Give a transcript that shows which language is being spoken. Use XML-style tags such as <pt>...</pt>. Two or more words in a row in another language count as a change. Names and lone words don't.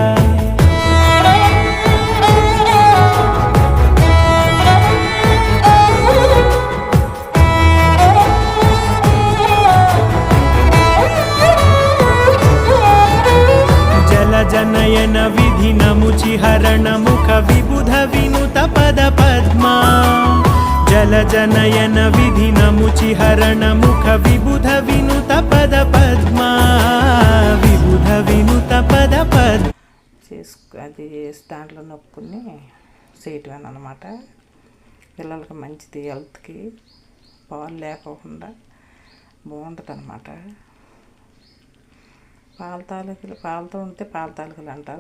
<sa>जनयन विधिनमुचिहरण मुख विबुध विनुत पद पद्मा जलजनयन विधिनमुचिहरण मुख विबुध विनुत पद पद्मा विबुध विनुत पद पद्मा</sa> <te>అది దాంట్లో నొక్కుని చేయటం అన్నమాట. పిల్లలకి మంచిది, హెల్త్కి పాలు లేకోకుండా బాగుంటుంది అన్నమాట. పాలతో వండితే పాల తాలికలు అంటారు.</te>